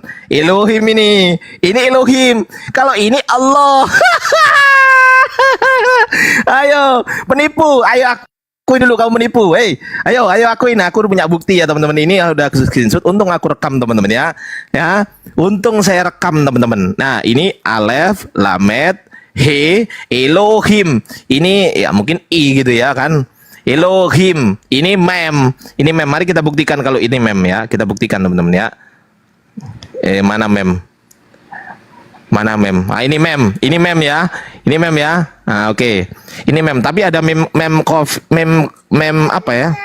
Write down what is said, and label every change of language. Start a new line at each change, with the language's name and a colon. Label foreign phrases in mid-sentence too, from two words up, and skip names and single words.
Indonesian: Elohim ini. Ini Elohim. Kalau ini Allah. Ayo, penipu. Ayo akui dulu kamu menipu. Ayo akuin. Aku udah punya bukti ya, teman-teman. Ini udah aku screenshot. Untung aku rekam, teman-teman ya. Untung saya rekam, teman-teman. Nah, ini alef, lamet, he, Elohim. Ini ya mungkin i gitu ya kan. Elohim. Ini mem. Mari kita buktikan kalau ini mem ya. Kita buktikan, teman-teman ya. Mana mem? Ini mem. Ini mem ya. Oke. Ini mem. Tapi ada mem apa ya?